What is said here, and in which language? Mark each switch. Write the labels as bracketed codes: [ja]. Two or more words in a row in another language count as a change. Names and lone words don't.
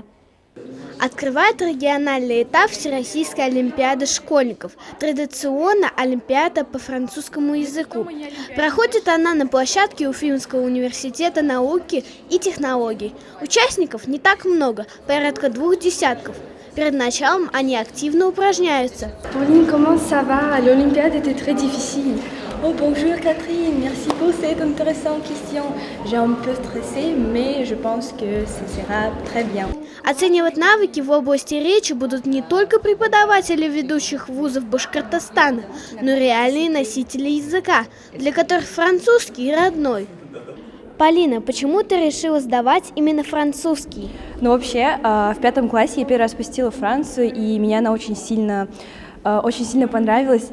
[ru] Открывает региональный этап Всероссийской олимпиады школьников. Традиционно олимпиада по французскому языку. Проходит она на площадке Уфимского университета науки и технологий. Участников не так много, порядка 2 десятков. Перед началом они активно упражняются. [fr] Pauline, comment ça va? L'Olympiade était très difficile. Oh bonjour Catherine, merci pour cette intéressante question. J'ai un peu stressé, mais je pense que ça sera très bien. [ru] Оценивать навыки в области речи будут не только преподаватели ведущих вузов Башкортостана, но и реальные носители языка, для которых французский родной. Полина, почему ты решила сдавать именно французский? Ну, вообще, в 5 классе я первый раз посетила Францию, и меня она очень сильно понравилась.